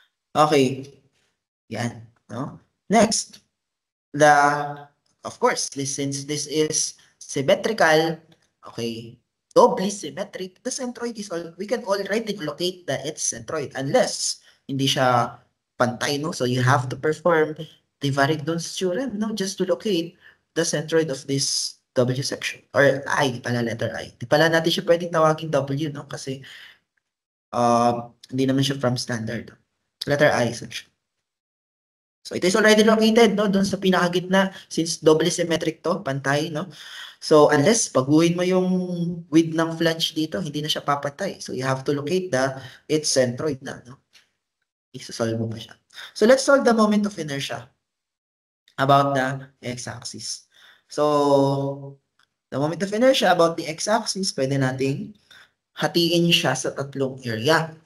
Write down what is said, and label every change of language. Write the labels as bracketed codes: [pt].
[en] Okay, yan, no? Next, of course, since this is symmetrical, okay, doubly symmetric, the centroid is we can already locate its centroid unless [tl] hindi siya pantay, [en] no? So you have to perform the Varigdon's theorem, no? Just to locate the centroid of this W section. Or I, pala, letter I. [tl] Di pala natin siya pwedeng tawagin W, no? Kasi hindi naman siya [en] from standard. Letter I section. So it is already located, no? [tl] Doon sa pinakagitna, [en] since doubly symmetric to, pantay, no? [tl] So unless baguhin mo yung width ng flange dito, hindi na siya papatay. [en] So you have to locate its centroid na, no? [tl] Isa-solve mo pa siya. [en] So let's solve the moment of inertia about the x-axis. So the moment of inertia about the x-axis, [tl] pwede nating hatiin siya sa tatlong [en] area.